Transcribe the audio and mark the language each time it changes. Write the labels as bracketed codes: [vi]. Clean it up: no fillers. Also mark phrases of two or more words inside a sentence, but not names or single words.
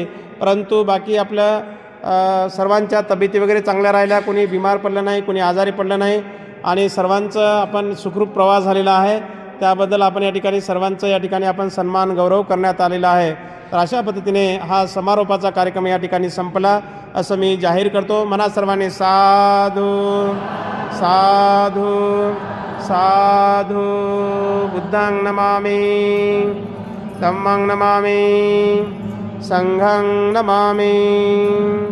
[mr] परंतु बाकी आपल्या सर्वांच्या तब्येती वगैरे चांगल्या राहिल्या, कोणी बिमार पडलं नाही, कोणी आजारी पडलं नाही आणि सर्वांचं आपण सुखरूप प्रवास झालेला आहे. त्याबद्दल आपण या ठिकाणी सर्वांचं या ठिकाणी आपण सन्मान गौरव करण्यात आलेला आहे. तर अशा पद्धतीने हा समारोपाचा कार्यक्रम या ठिकाणी संपला असं मी जाहीर करतो. म्हणा सर्वांनी [pi] साधू साधू साधू. बुद्धं नमामि, धम्मं नमामि, संघं नमामि.